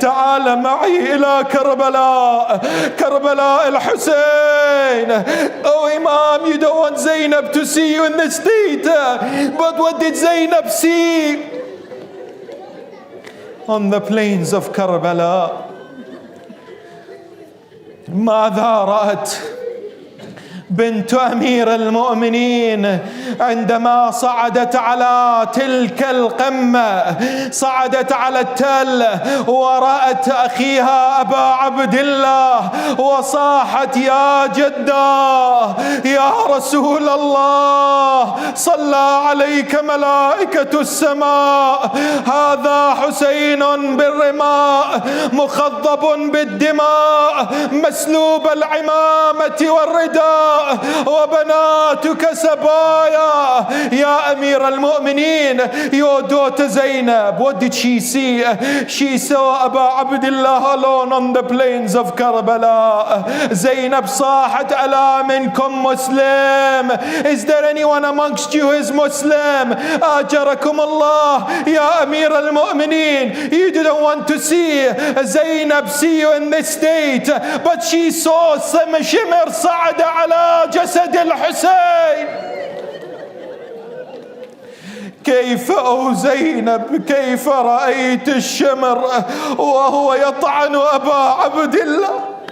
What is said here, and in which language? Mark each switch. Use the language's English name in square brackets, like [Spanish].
[Arabic] Ta'ala ma'i ila Karbala, Karbala al-Hussein." [English] "Oh Imam, you don't want Zainab to see you in this state. But what did Zainab see on the plains of Karbala? [Arabic] ماذا رأت بنت أمير المؤمنين عندما صعدت على تلك القمة، صعدت على التل ورأت أخيها أبا عبد الله وصاحت: يا جدة، يا رسول الله، صلى عليك ملائكة السماء، هذا حسين بالرماء مخضب بالدماء مسلوب العمامة والرداء وبناتك سبايا. يا أمير المؤمنين, [English] your daughter Zainab, what did she see? She saw Abu Abdullah alone on the plains of Karbala. [Arabic] Zainab صاحت: ألا منكم مسلم? [English] Is there anyone amongst you who is Muslim? [Arabic] أجركم الله. يا أمير المؤمنين, [English] you didn't want to see Zainab see you in this state, but she saw some shimmer [Arabic] صعد على جسد الحسين. كيف أو زينب كيف رأيت الشمر وهو يطعن أبا عبد الله؟